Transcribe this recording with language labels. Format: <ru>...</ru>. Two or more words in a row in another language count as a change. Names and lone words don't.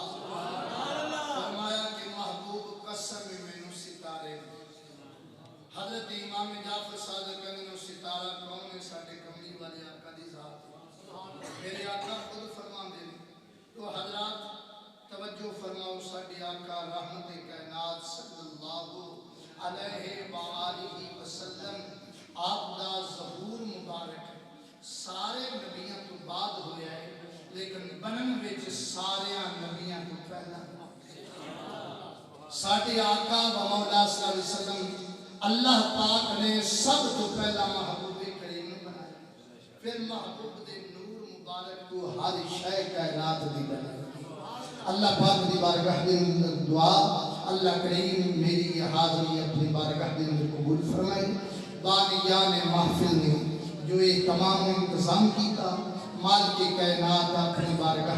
<pa>فرمایا کہ محبوب قسم مینوں ستارے حضرت امام جعفر صادق کہنے ستارہ کون ہے ساڈے کملی والے آقا دی ذات میرے آقا خود فرماتے ہیں تو حضرات توجہ فرماؤ ساڈے آقا رحمت کائنات</pa> <ar>صلى الله عليه وآله وسلم</ar> <pa>آپ دا ظہور مبارک سارے نبیاں تو بعد ہویا ہے لیکن بنن وچ سارے نبیاں تو پہلا ساڈے آقا و مولا</pa> <ar>صلى الله عليه وسلم</ar> <pa>اللہ پاک نے سب تو پہلا محبوب کریم بنایا فیر محبوب دے نور مبارک کو ہر شے کائنات دی بنائی اللہ پاک دی بارگاہ دے اندر دعا اللہ کریم میری یہ حاضری اپنی بارگاہ دے اندر قبول فرمائے بانیان محفل نے جو یہ تمام انتظام کیتا مال کے کائنات اپنی بارگاہ</pa>